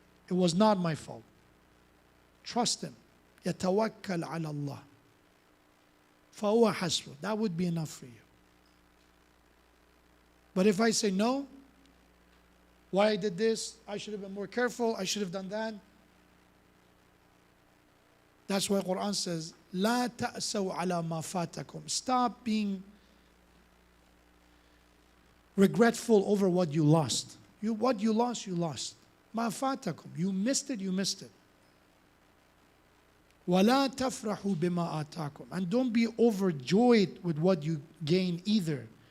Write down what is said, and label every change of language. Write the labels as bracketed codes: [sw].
[en] It was not my fault. Trust Him. [ar] يَتَوَكَّلْ عَلَى اللَّهِ فَهُوَ حَسْبُهُ. [en] That would be enough for you. But if I say no, why I did this, I should have been more careful, I should have done that. That's why Quran says, [ar] لَا تَأْسَوْا عَلَى مَا فَاتَكُمْ. [en] Stop being regretful over what you lost. What you lost, you lost. [ar] مَا فَاتَكُمْ. [en] You missed it, you missed it. [ar] وَلَا تَفْرَحُوا بِمَا آتَاكُمْ. [en] And don't be overjoyed with what you gain either.